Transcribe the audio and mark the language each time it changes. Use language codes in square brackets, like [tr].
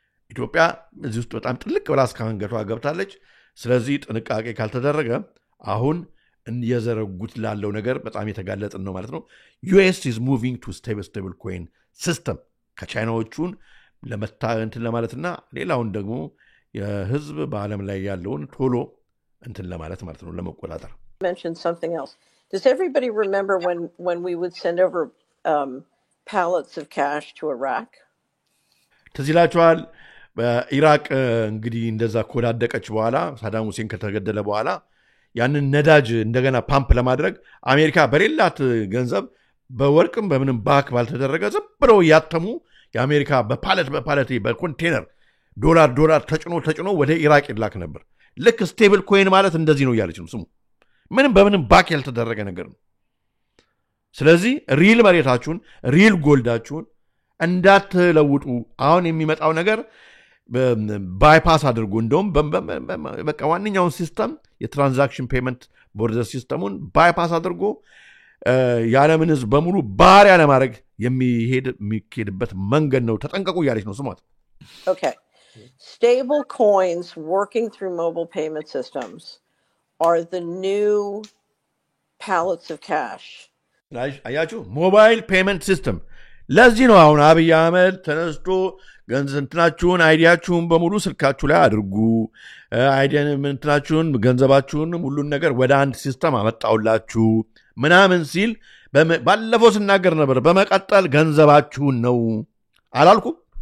[am] ኢትዮጵያ እዚህ ውስጥ በጣም ጥልቅ ብላ እስከ አንገቷ ገብታለች። ስለዚህ ጥንቃቄ ካልተደረገ አሁን እየዘረጉት ላለው ነገር በጣም የተጋለጥን ነው ማለት ነው። [en] ዩኤስ ኢዝ ሙቪንግ ቱ ስቴብል ኮይን ሲስተም [am] ከቻይናዎቹን ለመታንትን ለማለትና ሌላውን ደግሞ የህዝብ በዓለም ላይ ያለውን ቶሎ እንትን ለማለት ማለት ነው ለመቆጣጠር። [en] Mention something else. Does everybody remember when we would send over pallets of cash to Iraq? [am] ትዝ ይላችኋል በኢራቅ እንግዲህ እንደዛ ከወዳደቀች በኋላ ሳዳም ሁሴን ከተገደለ በኋላ ያንን ነዳጅ እንደገና ፓምፕ ለማድረግ አሜሪካ በሌላት ገንዘብ በወርቅም በምንም ባክ ባልተደረገ ዝም ብለው ያተሙ የአሜሪካ በፓለት በኮንቴነር ዶላር ተጭኖ ወደ ኢራቅ ይላክ ነበር። ልክ ስቴብል ኮይን ማለት እንደዚህ ነው እያለች ነው ስሙ። ምንም በምንም ባክ ያልተደረገ ነገር ነው። ስለዚህ ሪል መሬታችሁን ሪል ጎልዳችሁን እንዳትለውጡ አሁን የሚመጣው ነገር ባይፓስ አድርጉ። እንደውም በቃ ዋነኛውን ሲስተም የትራንዛክሽን ፔመንት ቦርደር ሲስተሙን ባይፓስ አድርጎ የዓለምን ህዝብ በሙሉ ባሪያ ለማድረግ የሚሄድበት መንገድ ነው። ተጠንቀቁ እያለች ነው ስሟት። [en] Okay. Stable coins working through mobile payment systems are the new pallets of cash. [am] አያችሁ ሞባይል ፔመንት ሲስተም። ለዚህ ነው አሁን አብይ አህመድ ተነስቶ ገንዘብናችሁን አይዲያችሁን በሙሉ ስልካችሁ ላይ አድርጉ፣ አይዲያችሁን ገንዘባችሁን ሁሉን ነገር ወደ አንድ ሲስተም አመጣውላችሁ ምናምን ሲል ባለፈው ስናገር ነበር። በመቀጠል ገንዘባችሁን ነው አላልኩም?